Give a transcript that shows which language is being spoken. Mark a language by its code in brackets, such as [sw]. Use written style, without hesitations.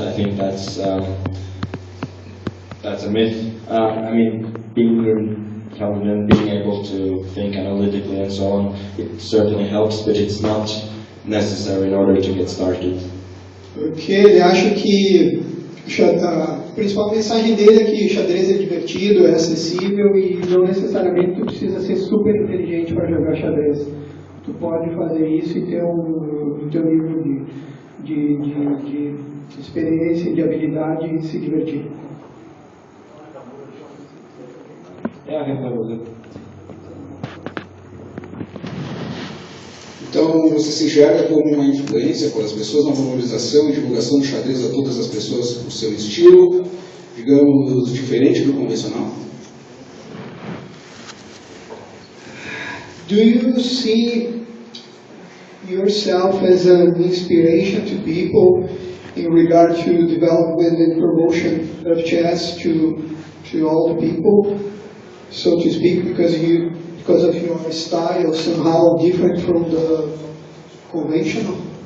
[en] I think that's a myth. Being intelligent, being able to think analytically and so on, it certainly helps, but it's not necessary in order to get started. [pt] Porque ele acha que a principal mensagem dele é que o xadrez é divertido, é acessível e não necessariamente tu precisa ser super inteligente para jogar xadrez. Tu pode fazer isso e ter o teu nível de experiência, de habilidade e se divertir. [en] Yeah, I think that was it. [pt] Então, você se enxerga como uma influência para as pessoas na valorização e divulgação do xadrez a todas as pessoas por seu estilo, digamos, diferente do convencional? [en] Do you see yourself as an inspiration to people in regard to development and promotion of chess to all the people, so to speak, because of your style somehow different from the conventional?